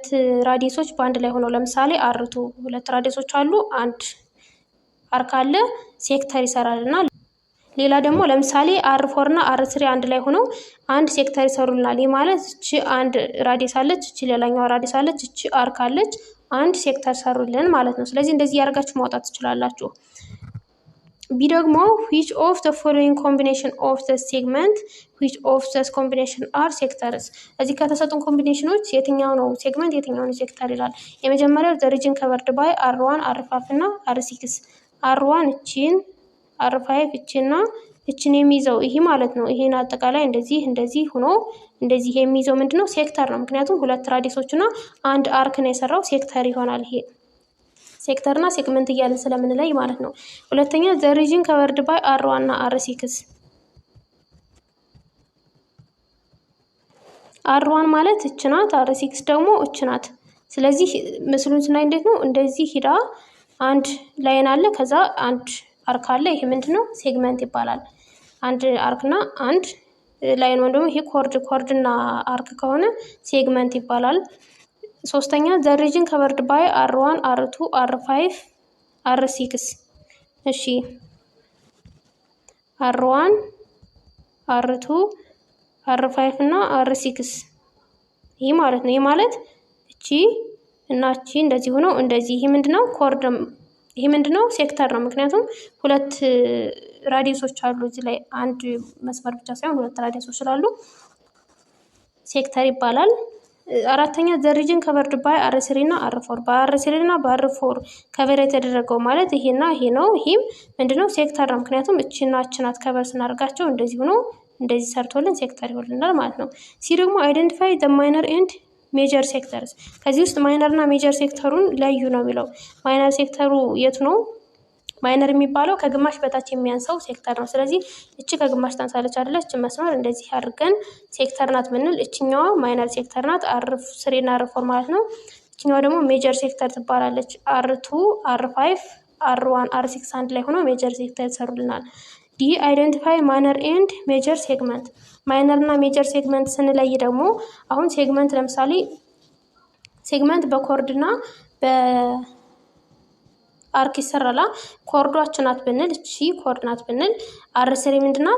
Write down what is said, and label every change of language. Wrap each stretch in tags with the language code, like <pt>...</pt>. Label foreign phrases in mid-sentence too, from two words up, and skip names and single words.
<am>ራዲየሶች በአንድ ላይ ሆነው ለምሳሌ አርቱ ሁለት ራዲየሶች አሉ፣ አንድ አርክ አለ፣ ሴክተር ይሰራል። እና ሌላ ደግሞ ለምሳሌ አር4 እና አር3 አንድ ላይ ሆነው አንድ ሴክተር ይሰሩልናል። ይህ ማለት እቺ አንድ ራዲየስ አለች፣ እቺ ሌላኛው ራዲየስ አለች፣ እቺ አርክ አለች፣ አንድ ሴክተር ሰሩልን ማለት ነው። ስለዚህ እንደዚህ ያደርጋችሁ ማውጣት ትችላላችሁ። ቢ ደግሞ</am> <en>which of the following combination of the segment which of the combination are sectors።</en> <am>እዚህ ከተሰጡን ኮምቢኔሽኖች የትኛው ነው ሴግመንት የትኛው ነው ሴክተር ይላል። የመጀመሪያው</am> <en>the region covered by r1 r5</en> <am>እና r6። r1 እቺን r5 እቺና እቺን የሚይዘው ይሄ ማለት ነው። ይሄን አጠቃላይ እንደዚህ ሆኖ እንደዚህ የሚይዘው ምንድነው? ሴክተር ነው። ምክንያቱም ሁለት ራዲየሶች እና አንድ አርክ ነው የሰራው ሴክተር ይሆናል። ይሄ ሴክተር እና ሴግመንት እያልን ስለምንለይ ማለት ነው። ሁለተኛ</am> <en>the region covered by r1</en> <am>እና r6። r1 ማለት እች ናት፣ r6 ደግሞ እች ናት። ስለዚህ ምስሉን ስናይ እንዴት ነው? እንደዚህ ሂዳ አንድ ላይን አለ፣ ከዛ አንድ አርክ አለ። ይሄ ምንድነው? ሴግመንት ይባላል። አንድ አርክ እና አንድ ላይን ወይም ደግሞ ይሄ ኮርድ እና አርክ ከሆነ ሴግመንት ይባላል። ሶስተኛ</am> <en>the region covered by r1 r2 r5 r6።</en> <am>እሺ r1 r2 r5 እና r6 ይሄ ማለት ነው። ይሄ ማለት እቺ እና እቺ እንደዚህ ሆኖ እንደዚህ ይሄ ምንድነው? ኮርድ። ይሄ ምንድነው? ሴክተር ነው። ምክንያቱም ሁለት ራዲየሶች አሉ እዚህ ላይ አንድ መስመር ብቻ ሳይሆን ሁለት ራዲየሶች ስላሉ ሴክተር ይባላል። አራተኛ</am> <en>the region covered by r3</en> <am>እና r4። በr3 እና በr4 ከቨር የተደረገው ማለት ይሄና ይሄ ነው። ይሄም ምንድነው? ሴክተር ነው። ምክንያቱም እቺና እቺናት ከቨር ስናደርጋቸው እንደዚህ ሆኖ እንደዚህ ሰርቶልን ሴክተር ይሆንልናል ማለት ነው። ሲ ደግሞ</am> <en>identify the minor and major sectors።</en> <am>ከዚህ ውስጥ ማይነር እና ሜጀር ሴክተሩን ለዩ ነው የሚለው። ማይነር ሴክተሩ የቱ ነው? ማይነር የሚባለው ከግማሽ በታች የሚያንሰው ሴክተር ነው። ስለዚህ እቺ ከግማሽ ታንሳለች አይደለ? እቺ መስመር እንደዚህ አድርገን ሴክተር ናት ብንል እቺኛዋ</am> <en>minor sector</en> <am>ናት፣ R3 እና R4 ማለት ነው። እቺኛዋ ደግሞ</am> <en>major sector</en> <am>ትባላለች። R2 R5 R1 R6 አንድ ላይ ሆኖ</am> <en>major sector</en> <am>ይሰሩልናል።</am> <en>D identify minor and major segment።</en> <am>ማይነር እና ሜጀር ሴግመንት ስንለይ ደግሞ አሁን ሴግመንት ለምሳሌ ሴግመንት በኮርድ እና በአርክ ይሰራላ። ኮርዷች ናት ብንል እቺ ኮርድ ናት ብንል R3 ምንድናት?</am>